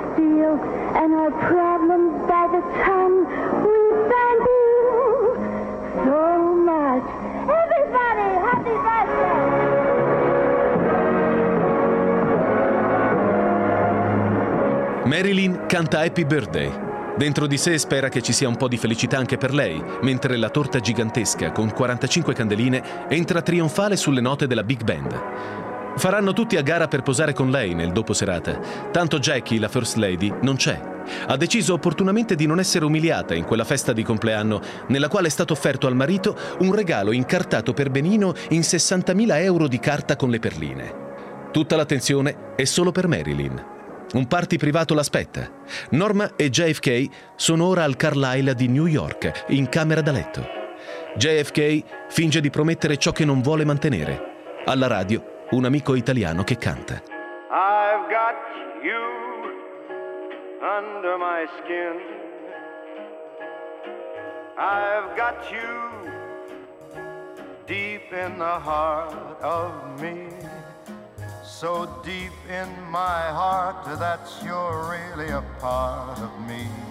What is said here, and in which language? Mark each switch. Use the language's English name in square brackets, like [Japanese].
[English] Steel and our problems by the ton, we thank you so much. Everybody, happy birthday! [Italian] Marilyn canta Happy Birthday. Dentro di sé spera che ci sia un po' di felicità anche per lei, mentre la torta gigantesca, con 45 candeline, entra trionfale sulle note della Big Band. Faranno tutti a gara per posare con lei nel dopo serata. Tanto Jackie, la First Lady, non c'è. Ha deciso opportunamente di non essere umiliata in quella festa di compleanno, nella quale è stato offerto al marito un regalo incartato per benino in 60.000 euro di carta con le perline. Tutta l'attenzione è solo per Marilyn. Un party privato l'aspetta. Norma e JFK sono ora al Carlisle di New York, in camera da letto. JFK finge di promettere ciò che non vuole mantenere. Alla radio, un amico italiano che canta. [English] I've got you under my skin. I've got you deep in the heart of me. So deep in my heart that you're really a part of me.